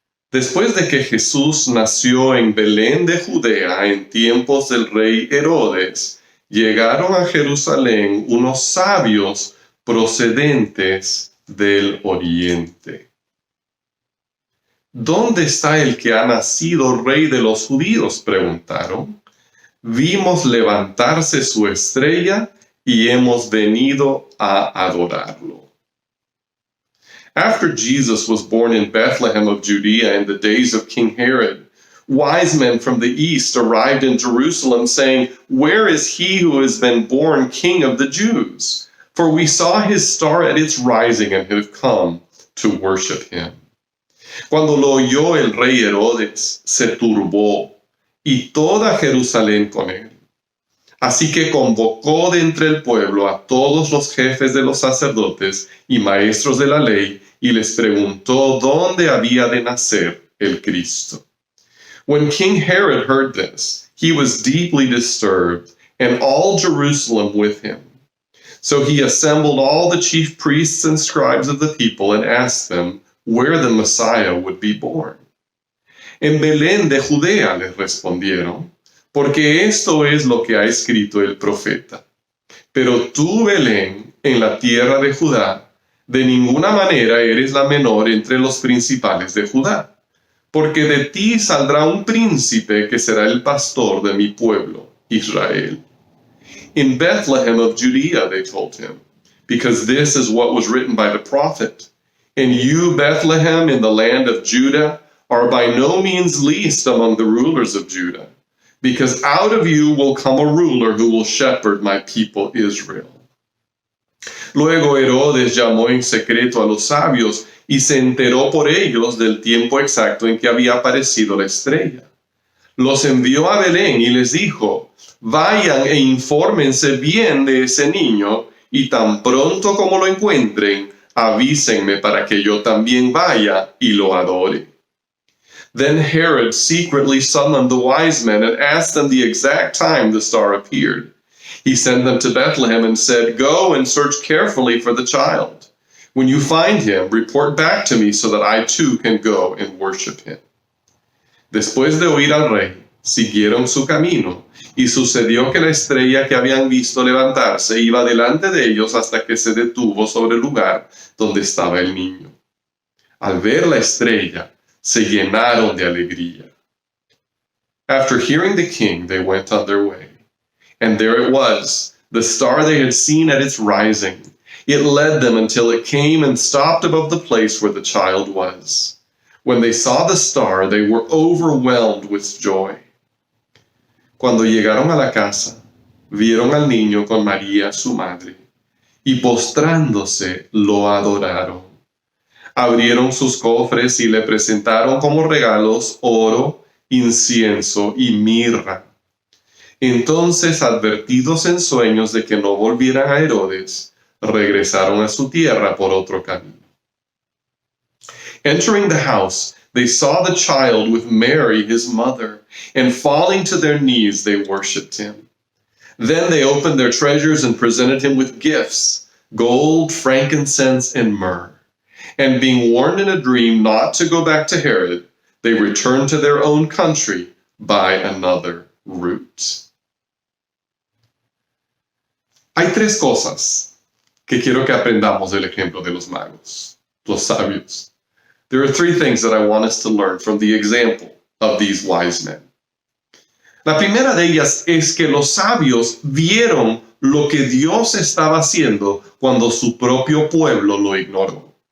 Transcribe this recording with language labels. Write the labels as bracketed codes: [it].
[es] Después de que Jesús nació en Belén de Judea en tiempos del rey Herodes, llegaron a Jerusalén unos sabios procedentes del oriente. ¿Dónde está el que ha nacido rey de los judíos?, preguntaron. Vimos levantarse su estrella y hemos venido a adorarlo. [en] After Jesus was born in Bethlehem of Judea in the days of King Herod, wise men from the east arrived in Jerusalem saying, "Where is he who has been born King of the Jews? For we saw his star at its rising and have come to worship him." [es] Cuando lo oyó el rey Herodes, se turbó, y toda Jerusalén con él. Así que convocó de entre el pueblo a todos los jefes de los sacerdotes y maestros de la ley y les preguntó dónde había de nacer el Cristo. [en] When King Herod heard this, he was deeply disturbed, and all Jerusalem with him. So he assembled all the chief priests and scribes of the people and asked them where the Messiah would be born. [es] En Belén de Judea, les respondieron, porque esto es lo que ha escrito el profeta. Pero tú, Belén, en la tierra de Judá, de ninguna manera eres la menor entre los principales de Judá, porque de ti saldrá un príncipe que será el pastor de mi pueblo, Israel. [en] In Bethlehem of Judea, they told him, because this is what was written by the prophet. And you, Bethlehem, in the land of Judah, are by no means least among the rulers of Judah, because out of you will come a ruler who will shepherd my people Israel. [es] Luego Herodes llamó en secreto a los sabios y se enteró por ellos del tiempo exacto en que había aparecido la estrella. Los envió a Belén y les dijo, vayan e infórmense bien de ese niño, y tan pronto como lo encuentren, avísenme para que yo también vaya y lo adore. [en] Then Herod secretly summoned the wise men and asked them the exact time the star appeared. He sent them to Bethlehem and said, go and search carefully for the child. When you find him, report back to me so that I too can go and worship him. [es] Después de oír al rey, siguieron su camino, y sucedió que la estrella que habían visto levantarse iba delante de ellos hasta que se detuvo sobre el lugar donde estaba el niño. Al ver la estrella, se llenaron de alegría. [en] After hearing the king, they went on their way. And there it was, the star they had seen at its rising. It led them until it came and stopped above the place where the child was. When they saw the star, they were overwhelmed with joy. [es] Cuando llegaron a la casa, vieron al niño con María, su madre, y postrándose lo adoraron. Abrieron sus cofres y le presentaron como regalos oro, incienso y mirra. Entonces, advertidos en sueños de que no volvieran a Herodes, regresaron a su tierra por otro camino. [en] Entering the house, they saw the child with Mary, his mother, and falling to their knees, they worshipped him. Then they opened their treasures and presented him with gifts, gold, frankincense, and myrrh. And being warned in a dream not to go back to Herod, they returned to their own country by another route. [es] Hay tres cosas que quiero que aprendamos del ejemplo de los magos, los sabios. [en] There are three things that I want us to learn from the example of these wise men. [es] La primera de ellas es que los sabios vieron lo que Dios estaba haciendo cuando su propio pueblo lo ignoró.